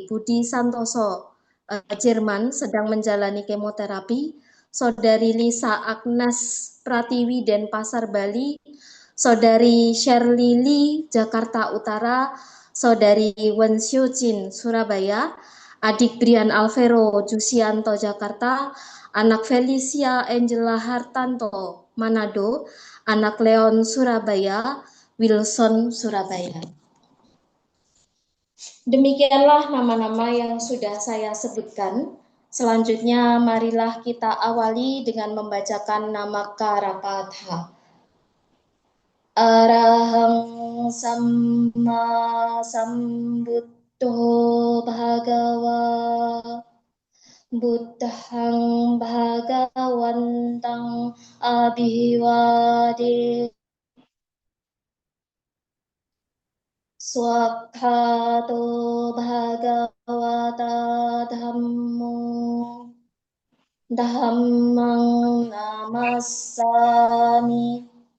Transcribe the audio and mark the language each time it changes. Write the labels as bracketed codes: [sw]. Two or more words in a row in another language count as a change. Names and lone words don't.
[id] Budi Santoso Jerman sedang menjalani kemoterapi, Saudari Lisa Agnes Pratiwi Denpasar Bali, Saudari Shirley Lee Jakarta Utara, Saudari Wen Xiujin Surabaya, adik Brian Alvero Jusianto Jakarta, anak Felicia Angela Hartanto Manado, anak Leon Surabaya, Wilson Surabaya. Demikianlah nama-nama yang sudah saya sebutkan. Selanjutnya marilah kita awali dengan membacakan nama Karapatha. [pi] Arahang Samma Sambuddho Bhagava Buddhang Bhagawantang Abhivade Swakhato Bhagavata Dhammo Dhammang Namassami